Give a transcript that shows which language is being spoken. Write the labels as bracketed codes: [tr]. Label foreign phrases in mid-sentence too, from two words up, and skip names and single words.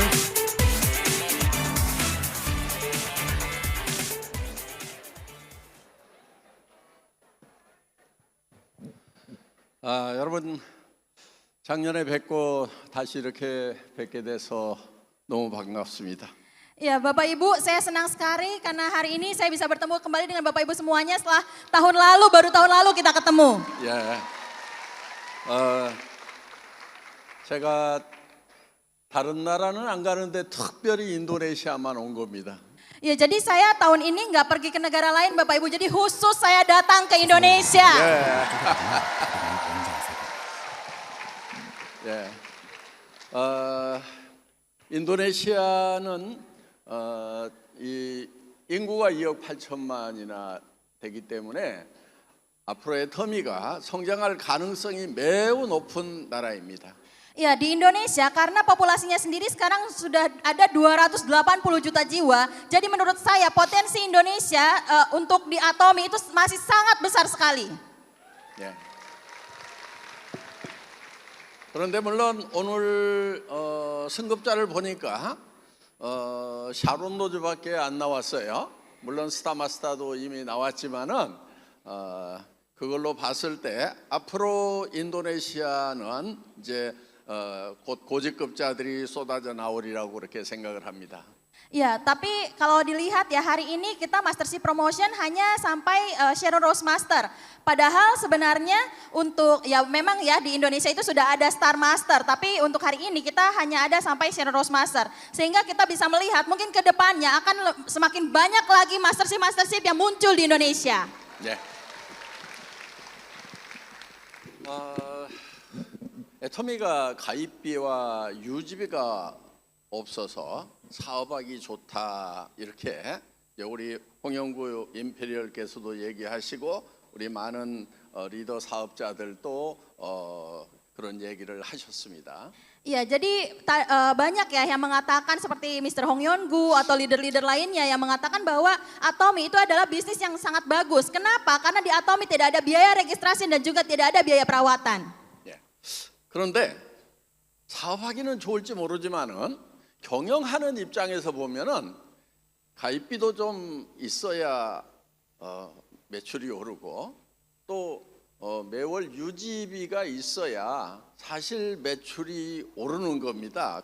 [ko] 여러분 작년에 뵙고 다시 이렇게 뵙게 돼서 너무 반갑습니다. [id] Ya, Bapak Ibu, saya senang sekali karena hari ini saya bisa bertemu kembali dengan Bapak Ibu semuanya setelah baru tahun lalu kita ketemu. [ko] 예, 제가 다른 나라는 안 가는데 특별히 인도네시아만 온 겁니다. [id] Ya, jadi saya tahun ini nggak pergi ke negara lain Bapak Ibu, jadi khusus saya datang ke Indonesia. [ko] 예, 인도네시아는 이 인구가 2억 8천만이나 되기 때문에 앞으로의 터미가 성장할 가능성이 매우 높은 나라입니다. [id] Ya, di Indonesia karena populasinya sendiri sekarang sudah ada 280 juta jiwa. Jadi menurut saya potensi Indonesia untuk di Atomi itu masih sangat besar sekali. [ko] 예. 그런데 물론 오늘 승급자를 보니까 샤론 로즈밖에 안 나왔어요. 물론 스타마스타도 이미 나왔지만은 그걸로 봤을 때 앞으로 인도네시아는 이제 곧 고직급자들이 쏟아져 나오리라고 그렇게 생각을 합니다. [id] Ya, tapi kalau dilihat ya hari ini kita Mastership Promotion hanya sampai Sharon Rose Master. Padahal sebenarnya untuk ya memang ya di Indonesia itu sudah ada Star Master, tapi untuk hari ini kita hanya ada sampai Sharon Rose Master. Sehingga kita bisa melihat mungkin ke depannya akan semakin banyak lagi Mastership yang muncul di Indonesia. [ko] 네. 애터미가 가입비와 유지비가 없어서 사업하기 좋다 이렇게 우리 홍영구 임페리얼께서도 얘기하시고 우리 많은 리더 사업자들도 그런 얘기를 하셨습니다. [id] Iya, jadi banyak ya yang mengatakan seperti Mr. Hong Yeon-gu atau leader-leader lainnya yang mengatakan bahwa Atomi itu adalah bisnis yang sangat bagus. Kenapa? Karena di Atomi tidak ada biaya registrasi dan juga tidak ada biaya perawatan. [ko] 예. 그런데 사업하기는 좋을지 모르지만은 경영하는 입장에서 보면은 가입비도 좀 있어야 매출이 오르고 또 매월 유지비가 있어야 사실 매출이 오르는 겁니다.